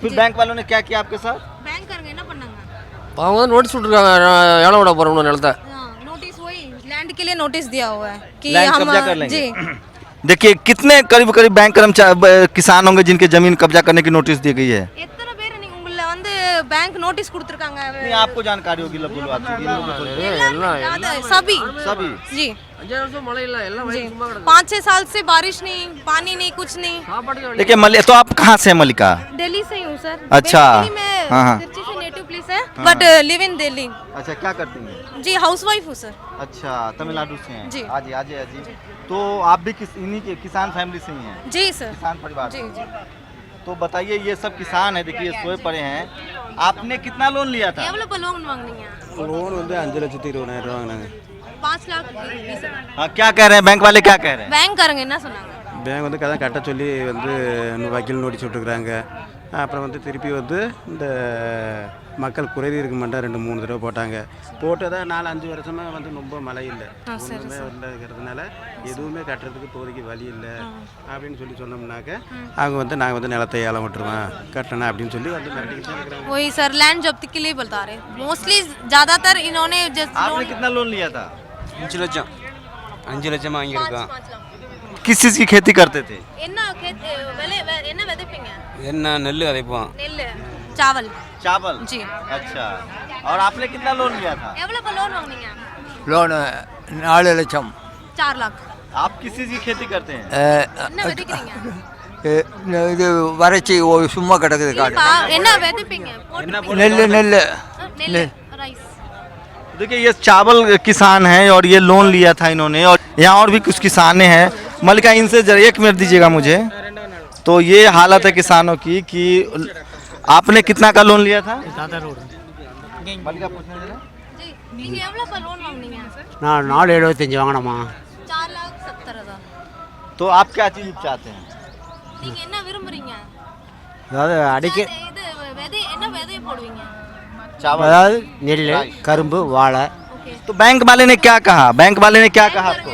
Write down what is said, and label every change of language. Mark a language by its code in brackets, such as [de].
[hi] फिर बैंक वालों ने क्या किया आपके साथ? बैंक करके ना [ta] பண்ணாங்க அவங்க தான் நோட்டீஸ் விட்டுருக்காங்க, எவ்வளோ விட போகிறோம் நிலத்தை। [hi] नोटिस वही लैंड के लिए नोटिस दिया हुआ है कि लैंड हम कब्जा कर लेंगे। जी देखिए कितने करीब बैंक कर्मचारी किसान होंगे जिनके जमीन कब्जा करने की नोटिस दी गई है। [ta] எத்தனை பேர் நீங்க உள்ள வந்து [hi] बैंक नोटिस [ta] கொடுத்திருக்காங்க? [hi] आपको जानकारी होगी लब्बुल बात सभी सभी जी 5 வருஷம் மழை இல்லை, எல்லாம் வயல் சும்மா கிடக்கு। 5-6 साल से बारिश नहीं, पानी नहीं, कुछ नहीं। देखिए तो आप कहाँ से हैं मल्लिका? दिल्ली से ही हूँ सर। अच्छा। मैं हाँ, हाँ। तिरछी से नेटिव प्लेस है बट लिव इन दिल्ली। अच्छा, क्या करती हैं? जी हाउसवाइफ हूँ सर। अच्छा, तमिलनाडु से हैं। जी। आज जी। तो आप भी इन्हीं के किसान फैमिली से ही हैं? जी सर। किसान परिवार जी से। जी। तो बताइए, ये सब किसान है, देखिए सोए पड़े हैं। आपने कितना लोन लिया था? [ta] எவ்வளவு लोन வாங்குனீங்க? लोन வந்து 5,20,000 வாங்கினாங்க [hi] 5 लाख 20 हाँ, क्या कह रहे हैं बैंक वाले, क्या कह रहे हैं? [ta] பேங்க்காரங்க என்ன சொன்னாங்க? பேங்க் வந்து கதை கட்ட சொல்லி வந்து வக்கீல் நோட்டீஸ் விட்டுருக்குறாங்க. அப்புறம் வந்து திருப்பி வந்து இந்த மக்கள் குறைதீர் இருக்க மாட்டா 2-3 தடவை போட்டாங்க. போட்டதான் 4-5 வருஷமாக வந்து ரொம்ப மழை இல்லை, ஒன்றுமே இல்லைங்கிறதுனால எதுவுமே கட்டுறதுக்கு இப்போதைக்கு வழி இல்லை அப்படின்னு சொல்லி சொன்னோம்னாக்க அவங்க வந்து நாங்கள் வந்து நிலத்தை ஏலம் விட்டுருவோம் கட்டணும் அப்படின்னு சொல்லி வந்து மிரட்டிக்கிட்டு தான் இருக்கிறாங்க. [hi] वही सर लैंड जब्ती के लिए बता रहे मोस्टली ज़्यादातर इन्होंने आपने कितना लोन लिया था? [ta] 5 லட்சம் 5 லட்சம் வாங்கியிருக்கோம். [hi] किस चीज़ की खेती करते थे? [ta] என்ன விதைப்பீங்க? என்ன நெல் விதைப்போம். நெல் चावल [hi] चावल जी। अच्छा, और आपने कितना लोन लिया था? [ta] எவ்வளவு लोन வாங்குனீங்க? लोन 4 லட்சம். [hi] 4 लाख। आप किस चीज़ की खेती करते हैं? [ta] என்ன விதைக்கிறீங்க? இது வறட்சி சும்மா கிடக்குது காடு. என்ன விதைப்பீங்க? நெல் நெல் राइस। [hi] देखिए, ये चावल किसान हैं और ये लोन लिया था इन्होंने, और यहाँ और भी कुछ किसाने हैं। मलिका, इनसे जरा 1 मिनट दीजिएगा मुझे। तो ये हालत है किसानों की कि आपने कितना का लोन लिया था? मलिका पूछने जरा। [ta] जी, நீங்க எவ்வளவு लोन வாங்குனீங்க? நான் 4,75 வாங்கினோமா. [hi] 4,70,000। तो आप क्या चीज़ चाहते हैं? [ta] நீங்க என்ன விரும்புறீங்க? அதாவது அடிக்க இது விதை என்ன விதை போடுவீங்க? [hi] चावल। [ta] அதாவது நெல் கரும்பு வாழை. [hi] तो बैंक वाले ने क्या कहा? बैंक वाले ने क्या कहा आपको?